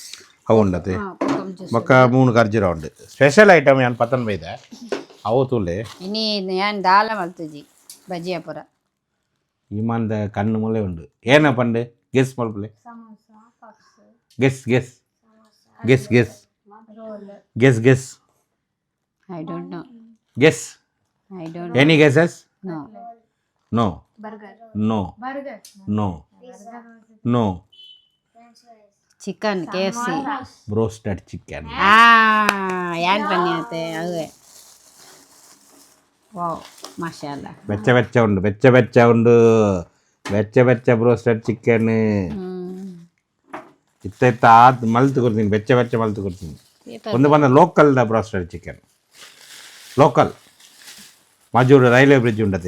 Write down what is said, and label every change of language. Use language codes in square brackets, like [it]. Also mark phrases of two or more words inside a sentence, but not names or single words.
[tcy] ಅವು ಉಂಡತೆ ಬೊಕ 3 ಖರ್ಜೂರ ಉಂಡು [en] special item [tcy] ಯಾನ್ ಪತನ್ ಬೈದ ಅವು ತೂಲೆ ಇನಿ ಯಾನ್ ದಾಲ ಮಲ್ತುಜಿ ಬಜಿಯ ಪೂರ ಇಮಾನ್ದ ಕಣ್ಣು ಮುಲೆ ಉಂಡು ಏನ ಪಂಡು ಗೆಸ್ ಮಲ್ಪಲೆ ಗೆಸ್ [en] I don't know. Guess. I don't Any guesses? No. Burger. No. Chicken, KFC. Roasted chicken. [tcy] ಯಾನ್ ಪನ್ಯಾತೆ ಅವೆ ವಾವ್ ಮಾಶಾಅಲ್ಲಾ ಬೆಚ್ಚ ಉಂಡು [en] broasted chicken [tcy] ಇತ್ತ ಮಲ್ತು ಕೊಡ್ತೀನಿ ಬೆಚ್ಚ ಮಲ್ತು ಕೊಡ್ತೀನಿ ಒಂದು ಬಂದ [en] local broasted chicken [tcy] ಲೋಕಲ್ ಮಜೂರು [en] railway bridge [tcy] ಉಂಡತೆ